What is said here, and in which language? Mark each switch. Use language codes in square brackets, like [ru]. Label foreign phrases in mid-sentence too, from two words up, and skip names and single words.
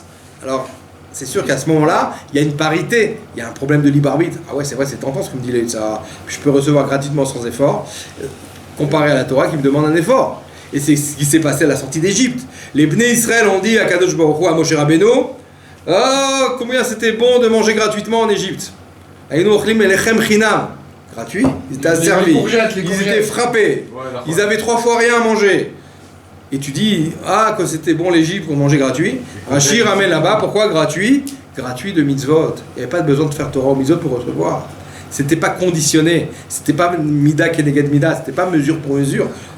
[fr] Alors, c'est sûr qu'à ce moment-là, il y a une parité, il y a un problème de libre arbitre. Ah ouais, c'est vrai, c'est tentant ce que me dit le [he] יצר הרע. [fr] Je peux recevoir gratuitement sans effort, comparé à la Torah qui me demande un effort. Et c'est ce qui s'est passé à la sortie d'Égypte. Les [he] בני ישראל [fr] ont dit à [he] קדוש ברוך הוא, [fr] à [he] משה רבינו, [fr] « Oh, combien c'était bon de manger gratuitement en Égypte !» [he] היינו אוכלים הלחם חינם. [fr] Gratuit, ils étaient asservis, ils étaient frappés, ils avaient 3 fois rien à manger. Et tu dis, ah, que c'était bon l'Égypte pour manger gratuit. Rashi ramène là-bas, pourquoi gratuit? Gratuit de mitzvot. Il n'y avait pas besoin de faire Torah ou mitzvot pour recevoir. C'était pas conditionné, c'était pas [he] מידה כנגד מידה, [fr] c'était pas mesure pour mesure.